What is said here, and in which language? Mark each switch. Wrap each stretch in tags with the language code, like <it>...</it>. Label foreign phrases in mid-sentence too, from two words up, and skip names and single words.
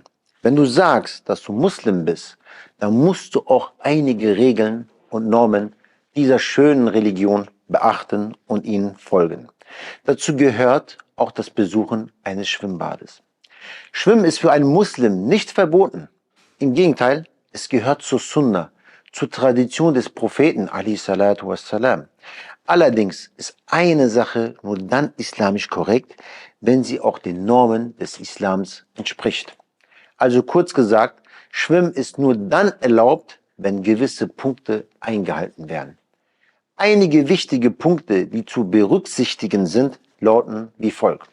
<de>Wenn du sagst, dass du Muslim bist, dann musst du auch einige Regeln und Normen dieser schönen Religion beachten und ihnen folgen. Dazu gehört auch das Besuchen eines Schwimmbades. Schwimmen ist für einen Muslim nicht verboten. Im Gegenteil, es gehört zur Sunna, zur Tradition des Propheten</de> <ar>عليه الصلاة والسلام.</ar> <de>Allerdings ist eine Sache nur dann islamisch korrekt, wenn sie auch den Normen des Islams entspricht. Also kurz gesagt, Schwimmen ist nur dann erlaubt, wenn gewisse Punkte eingehalten werden. Einige wichtige Punkte, die zu berücksichtigen sind, lauten wie folgt.</de>